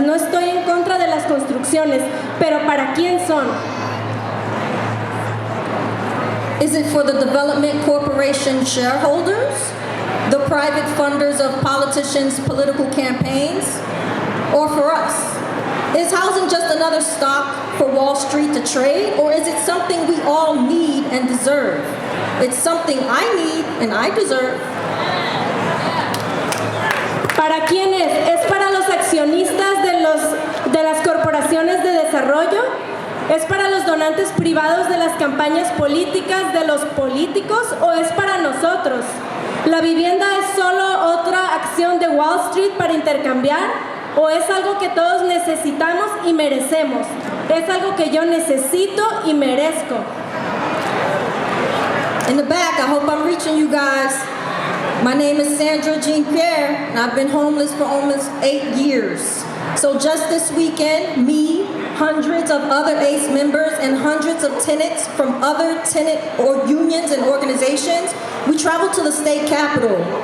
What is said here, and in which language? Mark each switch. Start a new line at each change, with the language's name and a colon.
Spanish: No estoy en contra de las construcciones, pero ¿para quién son?
English: Is it for the development corporation shareholders? The private funders of politicians' political campaigns? Or for us? Is housing just another stock for Wall Street to trade? Or is it something we all need and deserve? It's something I need and I deserve.
Spanish: ¿Para quién es? ¿Es para los accionistas de las corporaciones de desarrollo? ¿Es para los donantes privados de las campañas políticas de los políticos o es para nosotros? ¿La vivienda es solo otra acción de Wall Street para intercambiar o es algo que todos necesitamos y merecemos? Es algo que yo necesito y merezco.
English: In the back, I hope I'm reaching you guys. My name is Sandra Jean Pierre, and I've been homeless for almost 8 years. So just this weekend, me, hundreds of other ACE members, and hundreds of tenants from other tenant or unions and organizations, we traveled to the state capitol.